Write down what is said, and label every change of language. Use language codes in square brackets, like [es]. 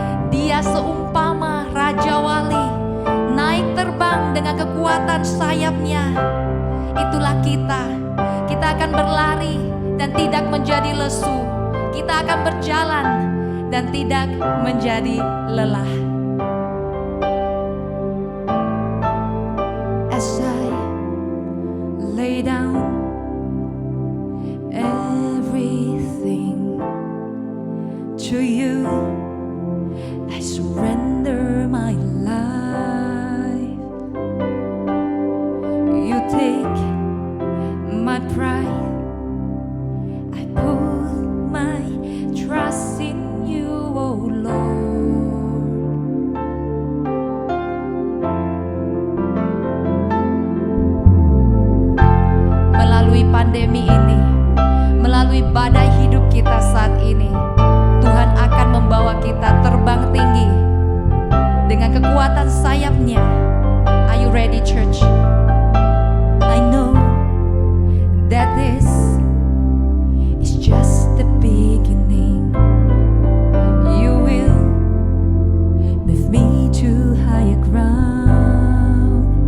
[id] Dia seumpama Raja Wali, naik terbang dengan kekuatan sayapnya. Itulah kita. Kita akan berlari dan tidak menjadi lesu. Kita akan berjalan dan tidak menjadi lelah. [en] As I lay down everything to you, I surrender my life. You take my pride, I put my trust in you, oh Lord. [id] Melalui pandemi ini, melalui badai hidup kita saat ini, Tuhan akan membawa kita terbang tinggi dengan kekuatan sayapnya. [en] Are you ready, church? I know that this is just the beginning. You will move me to higher ground.